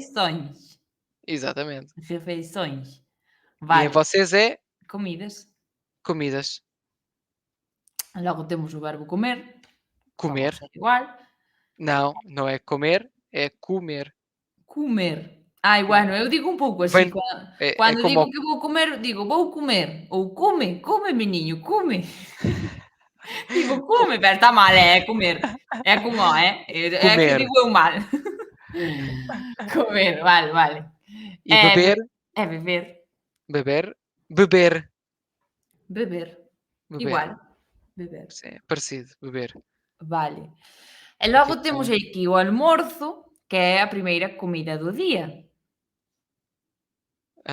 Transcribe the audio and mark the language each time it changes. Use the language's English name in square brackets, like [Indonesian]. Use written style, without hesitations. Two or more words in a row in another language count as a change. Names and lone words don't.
[Portuguese] Refeições. Exatamente. Refeições. E em [Galician] Vale. [Portuguese] vocês é [Galician] Comidas. [Portuguese] comidas. [Galician] Logo temos o verbo comer. [Portuguese] Para vos [Galician] Comer. [Portuguese] é igual. Não, não é comer, é comer. [Galician] Comer. Ai, [Portuguese] Comer. [Galician] bueno, eu digo un pouco así, [Portuguese] Vem, é [Galician] cando [Portuguese] como [Galician] digo que vou comer, digo: "Vou comer", ou "Come, come meniño, come". [Portuguese] Digo: [Galician] co- "Come", pero está mal, é comer. É con O, é que [Portuguese] comer. [Galician] digo eu mal. Comer, vale, vale. E beber, [Portuguese] É beber, beber, beber. [Galician] beber, [Portuguese] Beber. [Galician] igual, beber, [Portuguese] Sim, é parecido, beber. [Galician] vale. E [Portuguese] Aqui [Galician] logo temos [Portuguese] tem. [Galician] aquí o almorzo, que é a primeira comida do día. [Portuguese] A